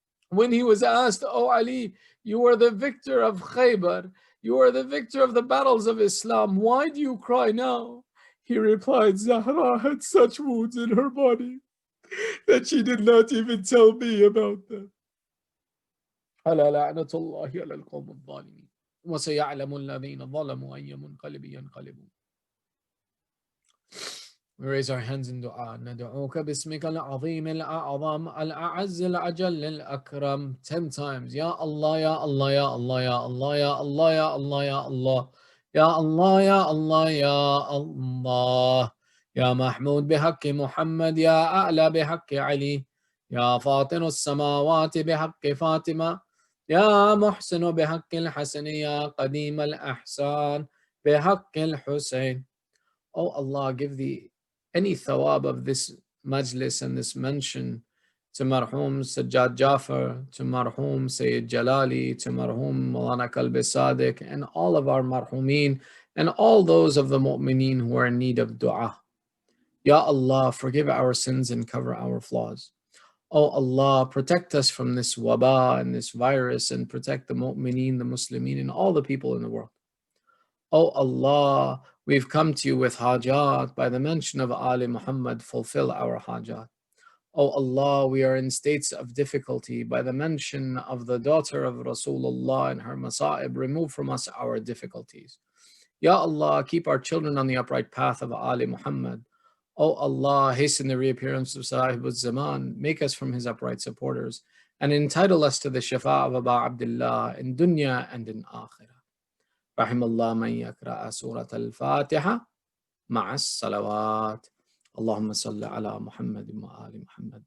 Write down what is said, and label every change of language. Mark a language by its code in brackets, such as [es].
[en] When he was asked, "Oh Ali, you are the victor of Khaybar, you are the victor of the battles of Islam, why do you cry now?" He replied, "Zahra had such wounds in her body that she did not even tell me about them." [ar] ألا لعنة الله على القوم الظالمين وسيعلم الذين ظلموا أي منقلب ينقلبون. [en] We raise our hands in dua. [ar] ندعوك باسمك العظيم الأعظم الأعز الأجل الأكرم [en] 10 times. [ar] Ya Allah, Ya Allah, Ya Allah, Ya Allah, Ya Allah, Ya Allah, Ya Allah. Ya Allah, Ya Allah, Ya Allah. Ya Mahmud بحق محمد يا أعلى بحق علي يا فاطر السماوات بحق فاطمة يا محسن بحق الحسن يا قديم الأحسان بحق الحسين. [en] Oh Allah, give the any thawab of this majlis and this mention to Marhum Sajjad Jafar, to Marhum Sayyid Jalali, to Marhum Maulana Kalbi Sadiq, and all of our Marhumeen, and all those of the Mu'mineen who are in need of dua. Ya Allah, forgive our sins and cover our flaws. Oh Allah, protect us from this waba and this virus, and protect the Mu'mineen, the Muslimeen, and all the people in the world. Oh Allah, we've come to you with hajat. By the mention of Ali Muhammad, fulfill our hajat. Oh Allah, we are in states of difficulty. By the mention of the daughter of Rasulullah and her masa'ib, remove from us our difficulties. Ya Allah, keep our children on the upright path of Ali Muhammad. Oh Allah, hasten the reappearance of Sahib al-Zaman. Make us from his upright supporters and entitle us to the shafa of Aba Abdullah in dunya and in akhirah. [ar] رحم الله من يقرأ سورة الفاتحة مع الصلوات. اللهم صل على محمد وآل محمد.